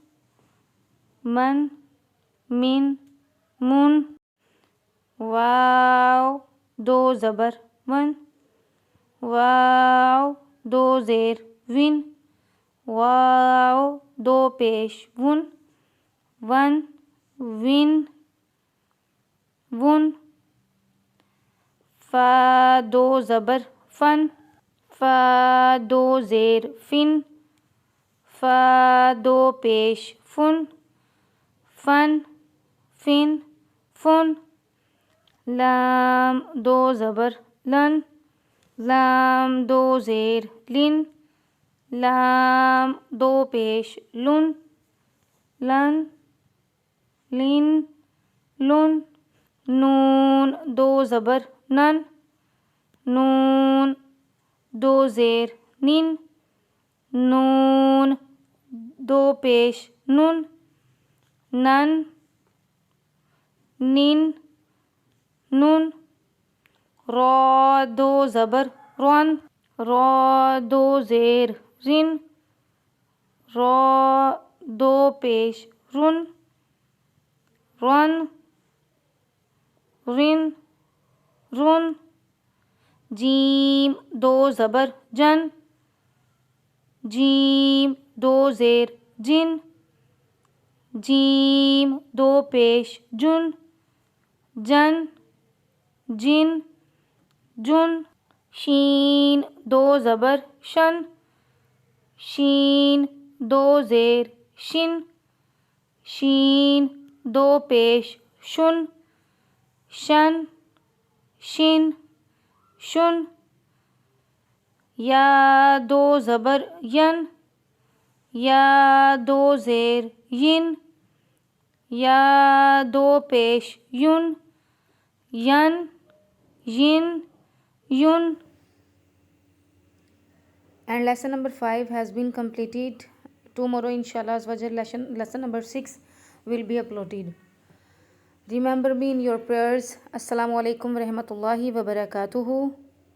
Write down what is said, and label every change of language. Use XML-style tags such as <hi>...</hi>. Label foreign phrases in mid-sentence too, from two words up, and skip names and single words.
<ur>من واو دو زبر ون، واو دو زیر ون، واو دو پیش ون، ون فا دو زبر فن، فا دو زیر فن، فا دو پیش فن، فن لام دو زبر لن، لام دو زیر لن، لام دو پیش لن، نون دو زبر نن، نون دو زیر نن، نون دو پیش نن، نن را دو زبر رن، را دو زیر رن، را دو پیش رن، رن جیم دو زبر جن، جیم دو زیر جن، جیم دو پیش جن، جن شین دو زبر شن، شین دو زیر شن، شین دو پیش شن، شن یا دو زبر ین، یا دو زیر ین، یا دو پیش یون، ین</ur> <en>And lesson number 5 has been completed. Tomorrow inshallah lesson number 6 will be uploaded. Remember me in your prayers.</en> <ar>السلام عليكم ورحمة الله وبركاته.</ar>